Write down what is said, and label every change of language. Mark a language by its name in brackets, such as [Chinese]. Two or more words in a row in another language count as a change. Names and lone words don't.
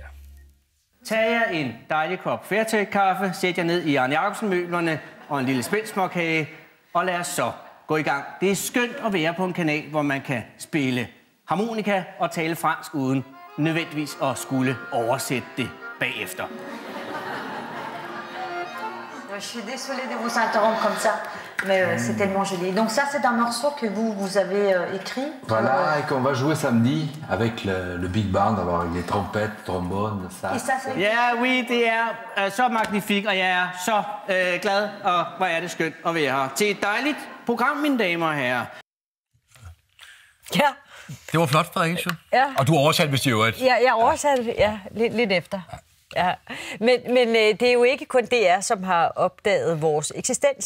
[Danish] Tag jer en dejlig kop Fairtrade-kaffe, sæt jer ned i Arne Jacobsen-møblerne og en lille spændsmårkage, og lad os så gå i gang. Det er skønt at være på en kanal, hvor man kan spille harmonika og tale fransk uden nødvendigvis at skulle oversætte det bagefter. [French] Je suis désolée de vous interrompre comme ça, mais c'est tellement joli. Donc ça, c'est un morceau que vous avez écrit. Voilà, et qu'on va jouer samedi avec le Big Band, alors avec les trompettes, trombones, ça. Et ça, c'est... Ja, oui, [Danish] det er så magnifik, og jeg er så glad, og hvor er det skønt at være her. Til et dejligt program, mine damer og herrer. Ja. Det var flot, Frederik. Ja. Og du oversatte vist i øvrigt. Ja, jeg oversatte lidt efter. Ja. Men det er jo ikke kun DR, som har opdaget vores eksistens.